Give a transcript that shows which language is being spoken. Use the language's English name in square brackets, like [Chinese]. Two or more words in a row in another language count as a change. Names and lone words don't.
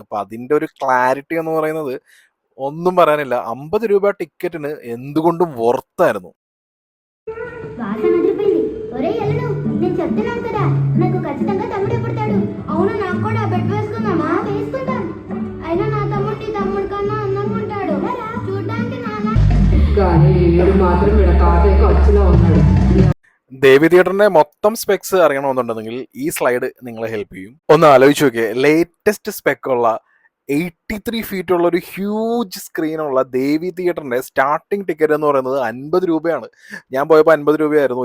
[Malayalam] അപ്പം അതിൻ്റെ ഒരു ക്ലാരിറ്റി എന്ന് പറയുന്നത് ഒന്നും പറയാനില്ല. 50 രൂപ ടിക്കറ്റിന് എന്തുകൊണ്ടും വർത്തായിരുന്നു. [Telugu] వాసన అదిరిపోయింది. ఒరే ఎల్లుడు నేను చెప్తున్నాను కదా నాకు ఖచ్చితంగా తమ్ముడు ఎప్పుడతాడు. అవును నాకు కూడా బెడ్ వేసుకుందామా? వేసుకుందాం. అయినా నా తమ్ముడు కన్నా అందంగా ఉంటాడు. చూడ్డానికి నాలా కానీ వీడు మాత్రం వీడ తాతయ్యకి వచ్చిలా ఉన్నాడు. [Malayalam] ദേവി തിയേറ്ററിന്റെ മൊത്തം സ്പെക്സ് അറിയണമെന്നുണ്ടെങ്കിൽ ഈ സ്ലൈഡ് നിങ്ങളെ ഹെൽപ്പ് ചെയ്യും. ഒന്ന് ആലോചിച്ച് നോക്കിയേ, [English] latest spec [Malayalam] ഉള്ള 83 ഫീറ്റ് ഉള്ള ഒരു ഹ്യൂജ് സ്ക്രീനുള്ള ദേവി തിയേറ്ററിന്റെ [English] starting ticket [Malayalam] എന്ന് പറയുന്നത് 50 രൂപയാണ്. ഞാൻ പോയപ്പോൾ 50 രൂപയായിരുന്നു.